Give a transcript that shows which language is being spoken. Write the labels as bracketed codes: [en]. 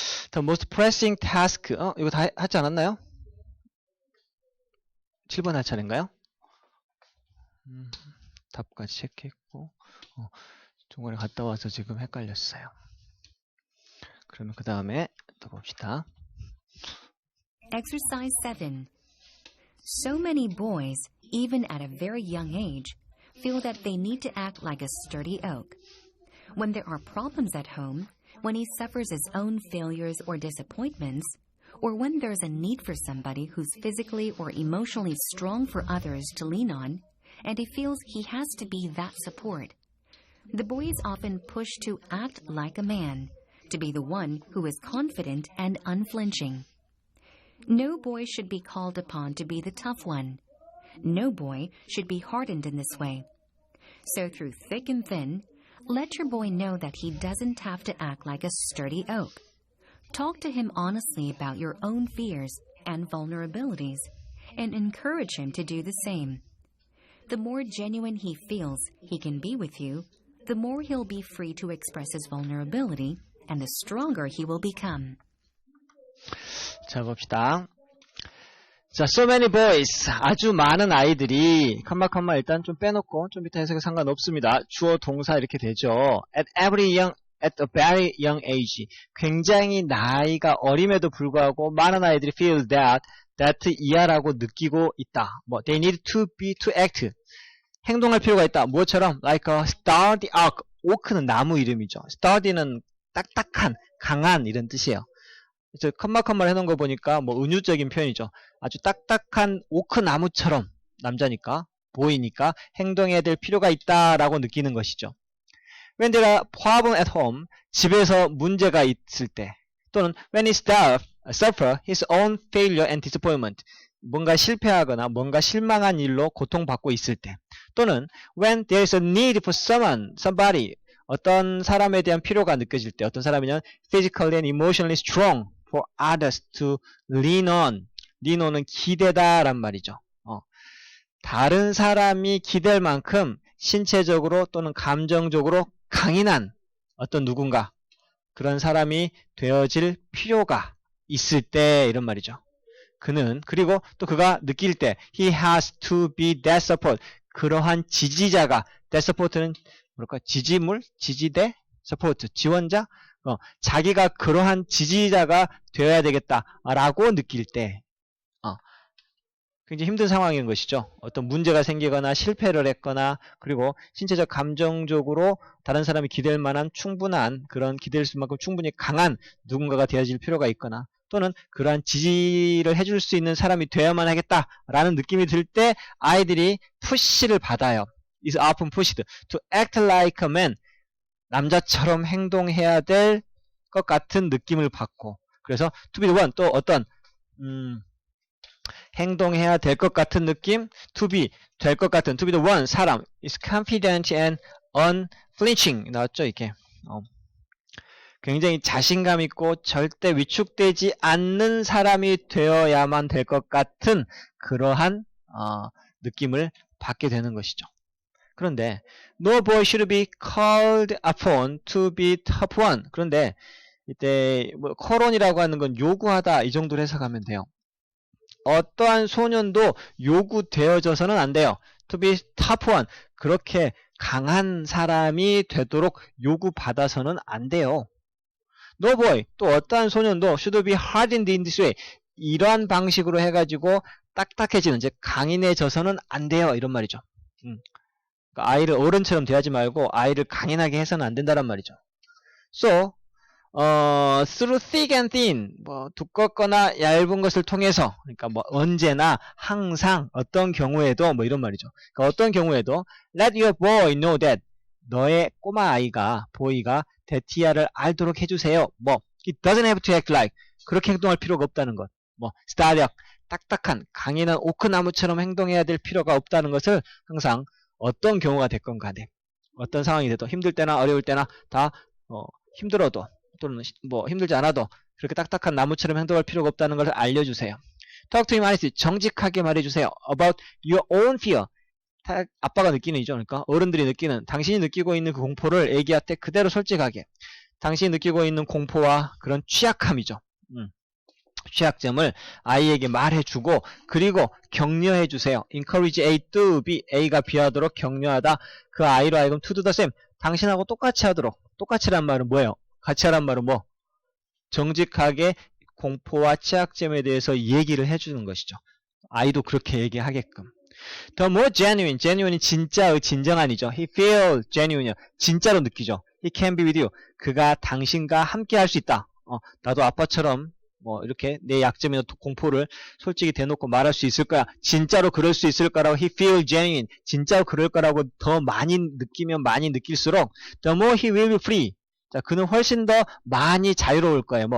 [en] The most pressing task. [ko] 이거 다 하지 않았나요? 7번 할 차례인가요? 답까지 체크했고, 중간에 갔다 와서 지금 헷갈렸어요. 그러면 그 다음에 또 봅시다. [en] Exercise 7. So many boys, even at a very young age, feel that they need to act like a sturdy oak. When there are problems at home, when he suffers his own failures or disappointments, or when there's a need for somebody who's physically or emotionally strong for others to lean on, and he feels he has to be that support, the boy is often pushed to act like a man, to be the one who is confident and unflinching. No boy should be called upon to be the tough one. No boy should be hardened in this way. So through thick and thin, let your boy know that he doesn't have to act like a sturdy oak. Talk to him honestly about your own fears and vulnerabilities, and encourage him to do the same. The more genuine he feels he can be with you, the more he'll be free to express his vulnerability, and the stronger he will become. [ko] 자, 봅시다. 자, [en] so many boys. [ko] 아주 많은 아이들이, 컴마 일단 좀 빼놓고, 좀 이따 해석에 상관없습니다. 주어, 동사 이렇게 되죠. [en] At every young at a very young age. [ko] 굉장히 나이가 어림에도 불구하고 많은 아이들이 [en] feel that [ko] 이하라고 느끼고 있다. 뭐 [en] they need to act. [ko] 행동할 필요가 있다. 무엇처럼? [en] like a sturdy oak. [ko] 오크는 나무 이름이죠. sturdy는 딱딱한, 강한 이런 뜻이에요. 그래서 컴마컴마를 해놓은 거 보니까 뭐 은유적인 표현이죠. 아주 딱딱한 오크 나무처럼 남자니까 보이니까 행동해야 될 필요가 있다라고 느끼는 것이죠. [en] When there are problems at home, [ko] 집에서 문제가 있을 때, [en] 또는 when he suffer his own failure and disappointment, [ko] 뭔가 실패하거나 뭔가 실망한 일로 고통받고 있을 때, [en] 또는 when there is a need for somebody, [ko] 어떤 사람에 대한 필요가 느껴질 때, 어떤 사람이면 [en] physically and emotionally strong for others to lean on. [ko] lean on은 기대다란 말이죠. 다른 사람이 기댈 만큼 신체적으로 또는 감정적으로 강인한 어떤 누군가, 그런 사람이 되어질 필요가 있을 때 이런 말이죠. 그리고 또 그가 느낄 때 [en] he has to be that support. [ko] 그러한 지지자가, [en] that support [ko] 는 뭐랄까, 지지물, 지지대, support, 지원자, 자기가 그러한 지지자가 되어야 되겠다라고 느낄 때, 굉장히 힘든 상황인 것이죠. 어떤 문제가 생기거나 실패를 했거나, 그리고 신체적 감정적으로 다른 사람이 기댈 만한 충분한, 그런 기댈 수만큼 충분히 강한 누군가가 되어질 필요가 있거나, 또는 그러한 지지를 해줄 수 있는 사람이 되어야만 하겠다라는 느낌이 들 때 아이들이 푸시를 받아요. [en] is often pushed to act like a man. [ko] 남자처럼 행동해야 될 것 같은 느낌을 받고, 그래서 [en] to be the one, [ko] 또 어떤 행동해야 될 것 같은 느낌, to be, 될 것 같은, to be the one, 사람, [en] is confident and unflinching. [ko] 나왔죠, 이게. 굉장히 자신감 있고 절대 위축되지 않는 사람이 되어야만 될 것 같은 그러한 느낌을 받게 되는 것이죠. [en] 그런데 no boy should be called upon to be top one. [ko] 그런데 이때 뭐 callon이라고 하는 건 요구하다 이 정도로 해석하면 돼요. 어떠한 소년도 요구되어져서는 안 돼요. [en] to be top one. [ko] 그렇게 강한 사람이 되도록 요구받아서는 안 돼요. [en] No boy, [ko] 또 어떠한 소년도 [en] should be hardened in this way. [ko] 이러한 방식으로 해가지고 딱딱해지는, 즉 강인해져서는 안 돼요. 이런 말이죠. 그러니까 아이를 어른처럼 대하지 말고 아이를 강인하게 해서는 안 된다란 말이죠. [en] So, through thick and thin, [ko] 뭐 두껍거나 얇은 것을 통해서, 그러니까 뭐 언제나 항상 어떤 경우에도 뭐 이런 말이죠. 그러니까 어떤 경우에도 [en] let your boy know that, [ko] 너의 꼬마 아이가, 보이가 대티아를 알도록 해주세요. [en] 뭐 it doesn't have to act like, [ko] 그렇게 행동할 필요가 없다는 것. 뭐 스타력, 딱딱한 강인한 오크나무처럼 행동해야 될 필요가 없다는 것을 항상 어떤 경우가 됐건 간에, 어떤 상황이 돼도, 힘들 때나 어려울 때나 다 힘들어도 또는 뭐 힘들지 않아도 그렇게 딱딱한 나무처럼 행동할 필요가 없다는 것을 알려주세요. [en] Talk to him honestly, [ko] 정직하게 말해주세요. [en] About your own fear, [ko] 아빠가 느끼는 이죠. 그러니까 어른들이 느끼는, 당신이 느끼고 있는 그 공포를 애기한테 그대로 솔직하게, 당신이 느끼고 있는 공포와 그런 취약함이죠. 취약점을 아이에게 말해주고, 그리고 격려해주세요. [en] Encourage A to B, [ko] A가 B하도록 격려하다. 그 아이로 하여금 [en] to do the same, [ko] 당신하고 똑같이 하도록. 똑같이란 말은 뭐예요? 같이 하란 말은 뭐? 정직하게 공포와 취약점에 대해서 얘기를 해주는 것이죠. 아이도 그렇게 얘기하게끔. [en] The more genuine, genuine이 [ko] 진짜의 진정한이죠. [en] He feels genuine, [ko] 진짜로 느끼죠. [en] He can be with you, [ko] 그가 당신과 함께 할 수 있다. 나도 아빠처럼 뭐 이렇게 내 약점이나 공포를 솔직히 대놓고 말할 수 있을 거야. 진짜로 그럴 수 있을 거라고. [en] He feels genuine, [ko] 진짜로 그럴 거라고 더 많이 느끼면 많이 느낄수록 [en] the more he will be free, [ko] 자, 그는 훨씬 더 많이 자유로울 거예요.